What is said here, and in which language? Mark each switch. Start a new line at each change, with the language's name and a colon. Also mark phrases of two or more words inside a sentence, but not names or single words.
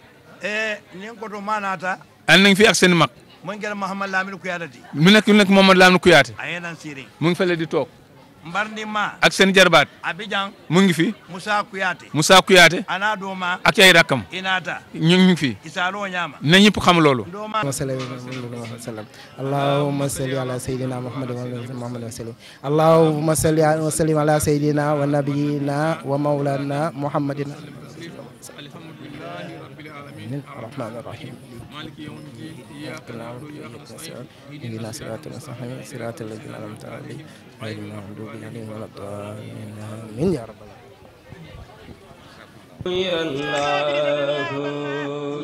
Wolof: ànd nañ fi ak seen mag mu nekk Mouhamad Lamine Kouyaté mu ngi fële di toog ak seen jarbaat mu ngi fi Moussa Kouyaté ak ay rakkam ñu ngi fi na ñëpp xam loolu
Arabic: اللهم صل على سيدنا محمد وعلى محمد وسلم اللهم صل وسلم على سيدنا ونبينا ومولانا محمد الرحمن الرحيم مالك يوم الدين إياك نعبد وإياك نستعين اهدنا الصراط المستقيم صراط الذين أنعمت عليهم غير المغضوب عليهم ولا الضالين آمين يا رب العالمين